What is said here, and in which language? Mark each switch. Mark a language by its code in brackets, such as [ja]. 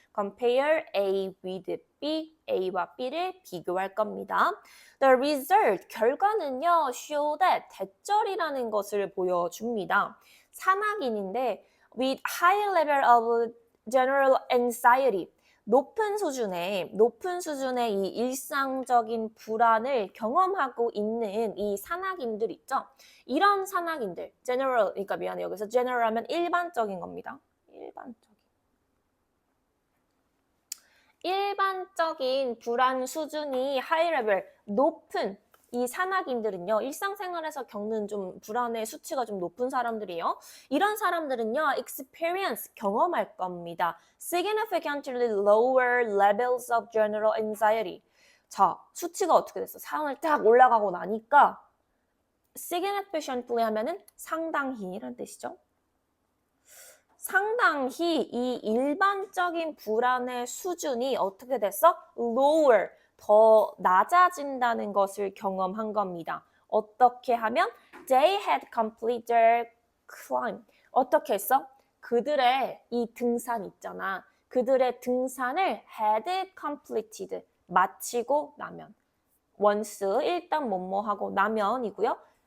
[en] compare A with B, [ko] A와 B를 비교할 겁니다. [en] The result, [ko] 결과는요, [en] show that, [ko] 대절이라는 것을 보여줍니다. 산악인인데 [en] with high level of general anxiety, [ko] 높은 수준의 이 일상적인 불안을 경험하고 있는 이 산악인들 있죠. 이런 산악인들, general, 그러니까 미안해, 여기서 general 하면 일반적인 겁니다. 일반적인. 일반적인 불안 수준이 high level, 높은 이 산악인들은요, 일상생활에서 겪는 좀 불안의 수치가 좀 높은 사람들이에요. 이런 사람들은요, experience, 경험할 겁니다. [en] significantly lower levels of general anxiety. [ko] 자, 수치가 어떻게 됐어? 상황을 딱 올라가고 나니까 significantly 하면은 상당히 이런 뜻이죠. 상당히 이 일반적인 불안의 수준이 어떻게 됐어? lower, 더 낮아진다는 것을 경험한 겁니다. 어떻게 하면 [en] they had completed their climb. [ko] 어떻게 했어? 그들의 이 등산 있잖아. 그들의 등산을 [en] had completed, [ko] 마치고 나면. once, 일단 뭐뭐 하고 나면이고요.